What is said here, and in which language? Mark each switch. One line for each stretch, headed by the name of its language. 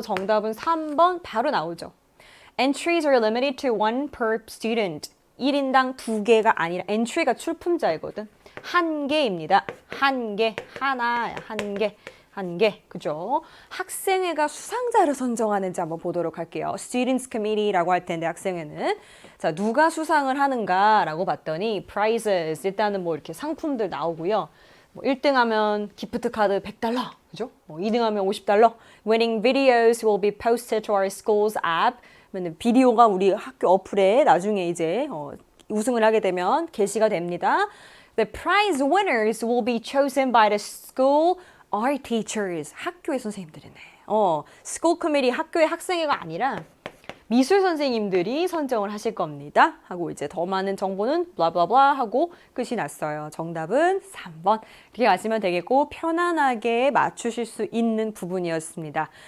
Korean: 정답은 3번 바로 나오죠.
English: Entries are limited to 1 per student.
Korean: 1인당 2개가 아니라 entry가 출품자이거든. 1개입니다. 1개, 하나야. 1개. 1개. 그죠? 학생회가 수상자를 선정하는지 한번 보도록 할게요. Students Committee라고 할 텐데 학생회는 자, 누가 수상을 하는가라고 봤더니 prizes 일단은 뭐 이렇게 상품들 나오고요. 뭐 1등 하면 기프트 카드 $100. 그죠? 뭐 2등 하면 $50.
English: Winning videos will be posted to our school's app.
Korean: 비디오가 우리 학교 어플에 나중에 이제 우승을 하게 되면 게시가 됩니다.
English: The prize winners will be chosen by the school art teachers.
Korean: 학교의 선생님들이네. School committee 학교의 학생회가 아니라 미술 선생님들이 선정을 하실 겁니다. 하고 이제 더 많은 정보는 블라블라블라 하고 끝이 났어요. 정답은 3번. 이렇게 가시면 되겠고 편안하게 맞추실 수 있는 부분이었습니다.